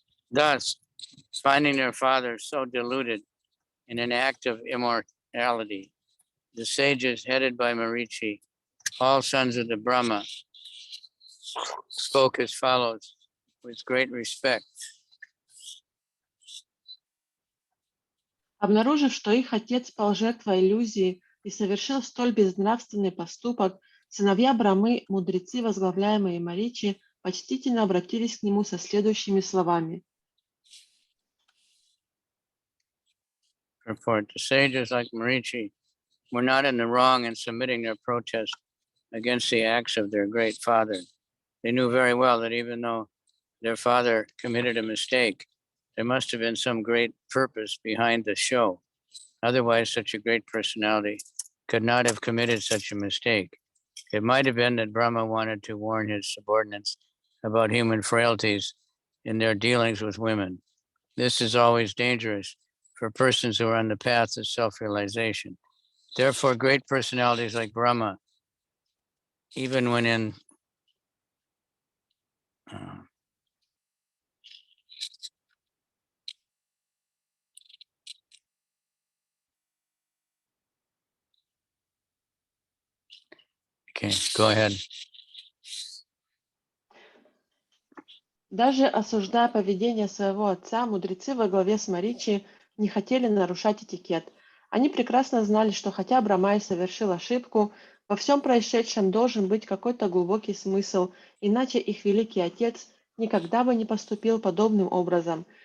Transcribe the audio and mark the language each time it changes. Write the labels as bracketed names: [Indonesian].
[English] Thus, finding their father so deluded in an act of immorality, the sages headed by Marichi, all sons of the Brahma, spoke as follows with great respect. [Russian] Обнаружив, что их отец пал жертвой иллюзии и совершил столь безнравственный поступок, сыновья Брамы, мудрецы, возглавляемые Маричи, почтительно обратились к нему со следующими словами. [English] Report: the sages like Marichi were not in the wrong in submitting their protest against the acts of their great father. They knew very well that even though their father committed a mistake, there must have been some great purpose behind the show. Otherwise, such a great personality could not have committed such a mistake. It might have been that Brahma wanted to warn his subordinates about human frailties in their dealings with women. This is always dangerous for persons who are on the path of self-realization. Therefore, great personalities like Brahma, even when in okay, go ahead. [Russian] Даже осуждая поведение своего отца, мудрецы во главе с Маричи не хотели нарушать этикет. Они прекрасно знали, что хотя Брамай совершил ошибку, во всем происшедшем должен быть какой-то глубокий смысл, иначе их великий отец никогда бы не поступил подобным образом.